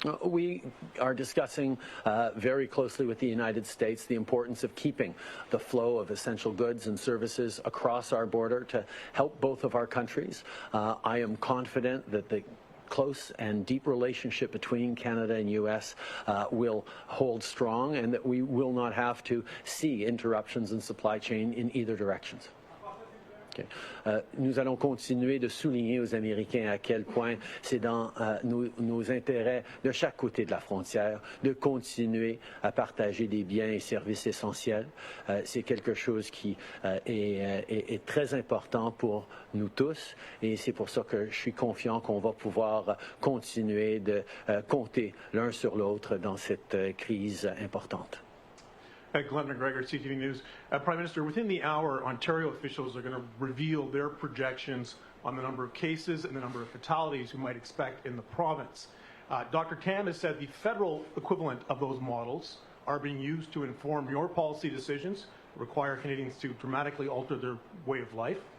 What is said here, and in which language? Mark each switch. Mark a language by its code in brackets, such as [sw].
[en] We are discussing very closely with the United States the importance of keeping the flow of essential goods and services across our border to help both of our countries. I am confident that the close and deep relationship between Canada and U.S. Will hold strong, and that we will not have to see interruptions in supply chain in either directions. [fr] Nous allons continuer de souligner aux Américains à quel point c'est dans nos intérêts de chaque côté de la frontière de continuer à partager des biens et services essentiels. C'est quelque chose qui est très important pour nous tous, et c'est pour ça que je suis confiant qu'on va pouvoir continuer de compter l'un sur l'autre dans cette crise importante. [en] Glenn McGregor, CTV News. Prime Minister, within the hour, Ontario officials are going to reveal their projections on the number of cases and the number of fatalities we might expect in the province. Dr. Tam has said the federal equivalent of those models are being used to inform your policy decisions, require Canadians to dramatically alter their way of life.